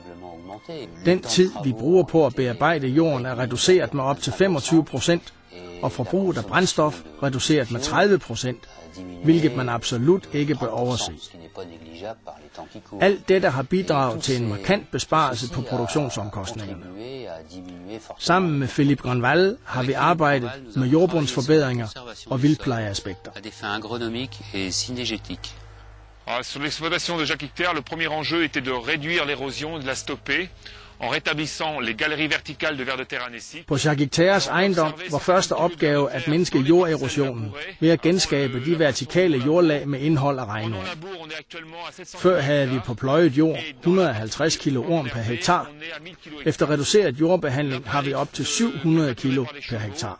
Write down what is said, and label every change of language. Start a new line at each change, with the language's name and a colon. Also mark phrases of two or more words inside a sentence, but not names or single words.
Danish: Den tid, vi bruger på at bearbejde jorden, er reduceret med op til 25%, og forbruget af brændstof reduceret med 30%, hvilket man absolut ikke bør overse. Alt dette har bidraget til en markant besparelse på produktionsomkostningerne. Sammen med Philippe Granval har vi arbejdet med jordbundsforbedringer og vildtplejeaspekter.
French: Sur l'exploitation de Jacques Hicter, le premier enjeu était de réduire l'érosion et de la stopper en rétablissant les galeries verticales de vers de terre anæsik.
Danish: På Jacques Hicters ejendom var første opgave at mindske jorderosionen ved at genskabe de vertikale jordlag med indhold af regnorm. Før havde vi på pløjet jord 150 kilo orm per hektar. Efter reduceret jordbehandling har vi op til 700 kilo per hektar.